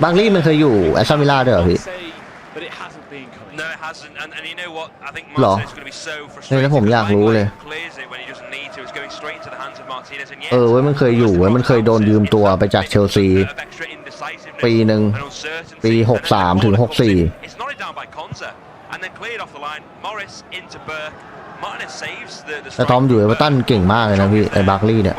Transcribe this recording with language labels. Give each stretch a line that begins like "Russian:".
Thai: บัคลี่มันเคยอยู่แอสตันวิลล่าด้วยเหรอพี่
English: But it hasn't been coming. No, it hasn't. And you know what? I think Martinez is going to be so frustrated.
Thai: เนี่ยผมอยากรู้เลย
English: Clears it when he doesn't need to. It's going straight into the hands of Martinez. And yes.
Thai: เว้ยมันเคยอยู่เว้ยมันเคยโดนยืมตัวไปจากเชลซีปีหนึ่งปี63 ถึง 64
English: It's nodded down by Konza and then cleared off the line. Morris into Burke. Martinez saves the
Thai: แต่ทอมอยู่เอเวอร์ตันเก่งมากเลยนะพี่ไอ้บัคลี่เนี่ย